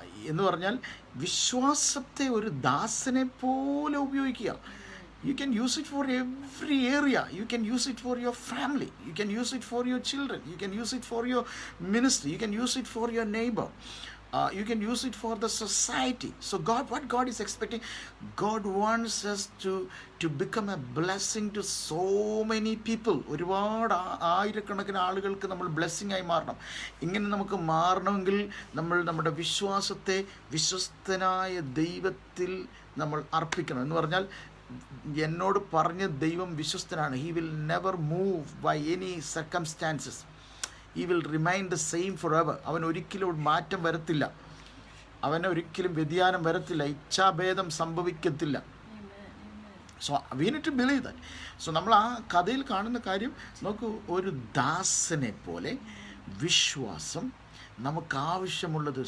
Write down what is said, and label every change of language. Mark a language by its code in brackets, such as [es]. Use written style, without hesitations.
[ml] എന്ന് പറഞ്ഞാൽ വിശ്വാസത്തെ ഒരു ദാസനെ പോലെ ഉപയോഗിക്കുക. [en] You can use it for every area. You can use it for your family. You can use it for your children. You can use it for your ministry. You can use it for your neighbor. You can use it for the society. So what God is expecting, God wants us to become a blessing to so many people. [ml] ഒരുപാട് ആയിരക്കണക്കിന് ആളുകൾക്ക് നമ്മൾ blessing ആയി മാറണം. ഇങ്ങനെ നമുക്ക് മാറണമെങ്കിൽ നമ്മൾ നമ്മുടെ വിശ്വാസത്തെ വിശ്വസ്തനായ ദൈവത്തിൽ നമ്മൾ അർപ്പിക്കണം. എന്ന് പറഞ്ഞാൽ എന്നോട് പറഞ്ഞ ദൈവം വിശ്വസ്തനാണ്. [en] He will never move by any circumstances. He will remain the same forever. [ml] അവൻ ഒരിക്കലും മാറ്റം വരത്തില്ല, അവന് ഒരിക്കലും വ്യതിയാനം വരത്തില്ല, ഇച്ഛാഭേദം സംഭവിക്കത്തില്ല. [en] So we need to believe that. [ml] So നമ്മൾ ആ കഥയിൽ കാണുന്ന കാര്യം നോക്കൂ, ഒരു ദാസനെ പോലെ വിശ്വാസം നമുക്ക് ആവശ്യമുള്ളത്.